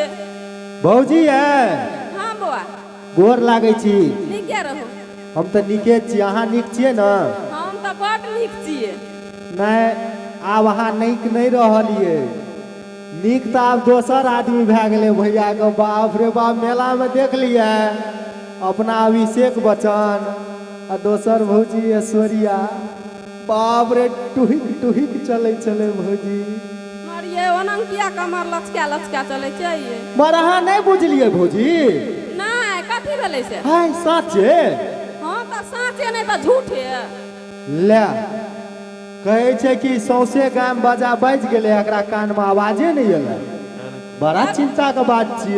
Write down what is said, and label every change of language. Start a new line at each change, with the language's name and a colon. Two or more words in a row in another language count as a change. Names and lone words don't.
Maithili: भौजी है। हां बौआ गोर लागे छी। नीके रहू। हम त नीके छी, अहाँ नीक छिए न? हम त बड नीक छिए। नहीं आब अहाँ नीक नहीं रहलिए, नीक तो आब दोसर आदमी भए गेले भैया के। बाप रे बाप, मेला में देख लिए अपना अभिषेक बच्चन आ दोसर भौजी ऐश्वर्या। बाप रे टुहिक टुहिक चले चले भौजी। मरिए ओनंग किया कमर लचका लचका चले छे ये। मर अहाँ नहीं बुझलिए भौजी? नहीं कथी भेले से? हाय साचे? हां त साचे नहीं त झूठे। ले कहे छे कि सौसे गाम बाजा बज गेले, एकरा कान में आवाजे नहीं एले। बड़ा चिंता के बात छिए।